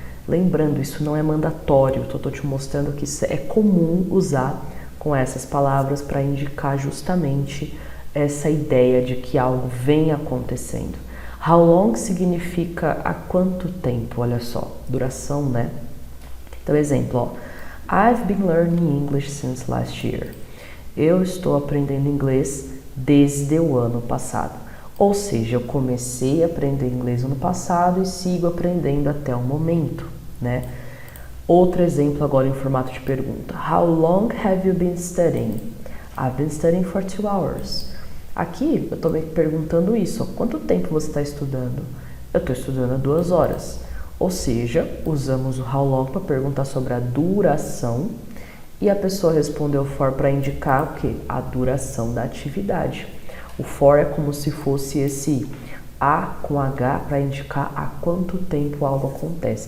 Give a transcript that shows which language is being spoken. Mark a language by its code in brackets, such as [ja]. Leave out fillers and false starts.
[pt] Lembrando, isso não é mandatório, estou te mostrando que isso é comum usar com essas palavras para indicar justamente essa ideia de que algo vem acontecendo. How long significa há quanto tempo, olha só, duração, né? Então, exemplo, ó, [en] I've been learning English since last year. [pt] Eu estou aprendendo inglês desde o ano passado. Ou seja, eu comecei a aprender inglês no ano passado e sigo aprendendo até o momento, né? Outro exemplo agora em formato de pergunta. [en] How long have you been studying? I've been studying for 2 hours. [pt] Aqui eu estou me perguntando isso. Quanto tempo você está estudando? Eu estou estudando há 2 horas. Ou seja, usamos o how long para perguntar sobre a duração e a pessoa respondeu for para indicar o quê? A duração da atividade. O for é como se fosse esse A com H para indicar há quanto tempo algo acontece.